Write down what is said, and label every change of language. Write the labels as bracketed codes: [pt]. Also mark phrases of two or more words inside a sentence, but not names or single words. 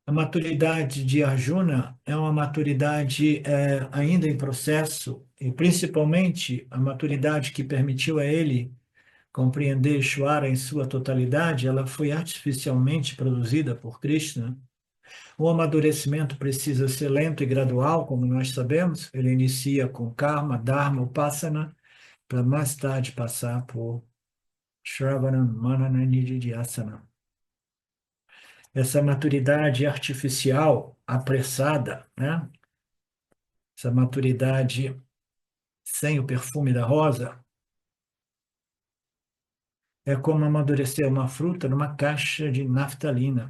[pt] A maturidade de Arjuna é uma maturidade ainda em processo, e principalmente a maturidade que permitiu a ele compreender Ishvara em sua totalidade, ela foi artificialmente produzida por Krishna. O amadurecimento precisa ser lento e gradual, como nós sabemos. Ele inicia com [sa] karma, dharma, upasana, [pt] para mais tarde passar por [sa] Shravanam, Manana, Nididhyasana. [pt] Essa maturidade artificial, apressada, né? Essa maturidade sem o perfume da rosa, é como amadurecer uma fruta numa caixa de naftalina.